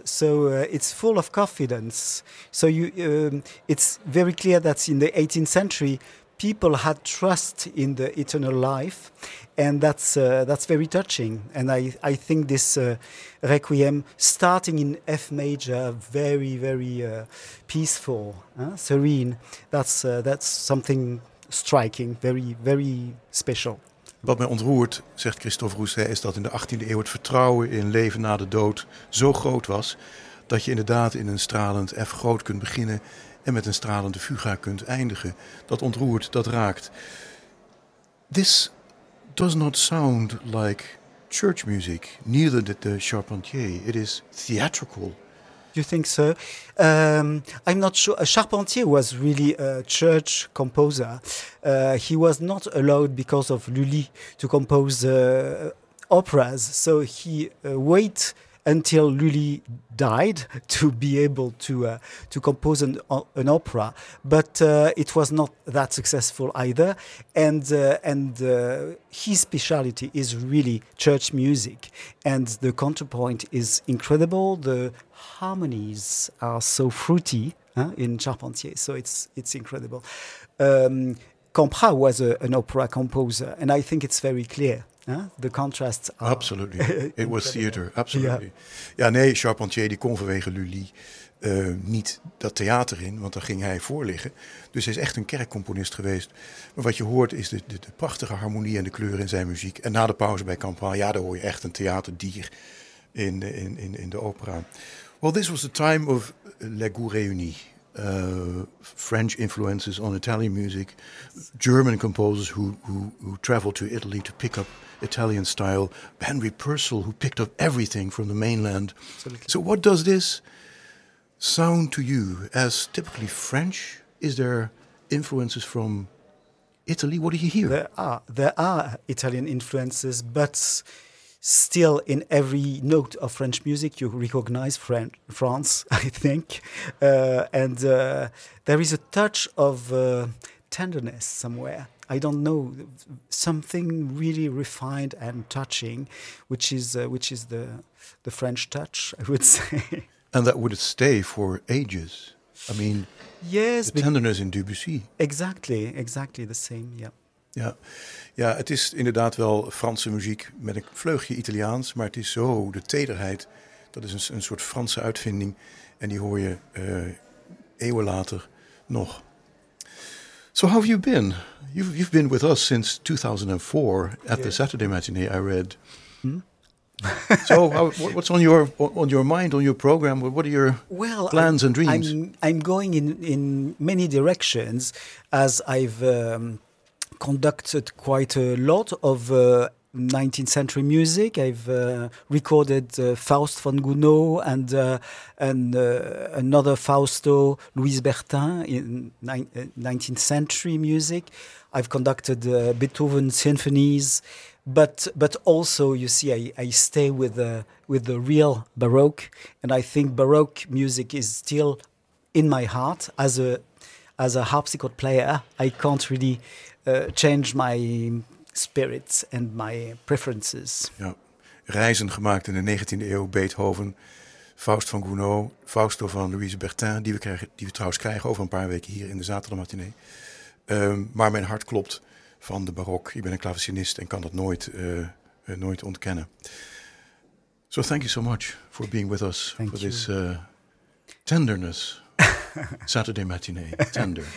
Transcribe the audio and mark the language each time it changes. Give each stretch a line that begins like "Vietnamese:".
English: So it's full of confidence. So you, it's very clear that in the 18th century, people had trust in the eternal life, and that's very touching. And I think this requiem, starting in F major, very very peaceful, serene. That's something striking, very very special.
Dutch: Wat mij ontroert, zegt Christophe Rousset, is dat in de 18e eeuw het vertrouwen in leven na de dood zo groot was dat je inderdaad in een stralend F groot kunt beginnen en met een stralende fuga kunt eindigen. Dat ontroert, dat raakt.
English: This does not sound like church music, neither did the Charpentier. It is theatrical. You think so? I'm not sure. Charpentier was really a church composer. He was not allowed because of Lully to compose operas, so he wait until Lully died to be able to compose an opera, but it was not that successful either. And his specialty is really church music, and the counterpoint is incredible. The harmonies are so fruity in Charpentier, so it's incredible. Campra was an opera composer, and I think it's very clear. The contrasts are absolutely. It was theater, absolutely. Yeah.
Dutch: Ja, nee, Charpentier die kon vanwege Lully niet dat theater in, want daar ging hij voor liggen. Dus hij is echt een kerkcomponist geweest. Maar wat je hoort is de prachtige harmonie en de kleuren in zijn muziek. En na de pauze bij Campra, ja, daar hoor je echt een theaterdier in de opera.
English: Well, this was the time of Les Goûts Réunis. French influences on Italian music, German composers who traveled to Italy to pick up Italian style, Henry Purcell, who picked up everything from the mainland. Absolutely. So what does this sound to you as typically French? Is there influences from Italy? What do you hear? There are Italian influences, but still in every note of French music you recognize France, I think. There is a touch of tenderness somewhere. I don't know, something really refined and touching, which is the French touch, I would say. And that would stay for ages. I mean, yes, the tenderness in Debussy. Exactly the same, yeah.
Dutch: Ja. Ja, het is inderdaad wel Franse muziek met een vleugje Italiaans, maar het is zo, de tederheid, dat is een soort Franse uitvinding en die hoor je eeuwen later nog.
English: So how have you been? You've been with us since 2004 at the Saturday Matinee, I read. So what's on your mind, on your program? What are your plans and dreams? I'm going in many directions, as I've conducted quite a lot of 19th century music. I've recorded Faust von Gounod and another Fausto, Louis Bertin, in 19th century music. I've conducted Beethoven symphonies, but also, you see, I stay with the real Baroque, and I think Baroque music is still in my heart. As a harpsichord player, I can't really change my spirits and my preferences.
Dutch: Ja. Reizen gemaakt in de 19e eeuw, Beethoven, Faust van Gounod, Fausto van Louise Bertin, die we trouwens krijgen over een paar weken hier in de zaterdagmatinée. Maar mijn hart klopt van de barok. Ik ben een clavecinist en kan dat nooit ontkennen.
English: So thank you so much for being with us this tenderness. Saturday matinee, tender.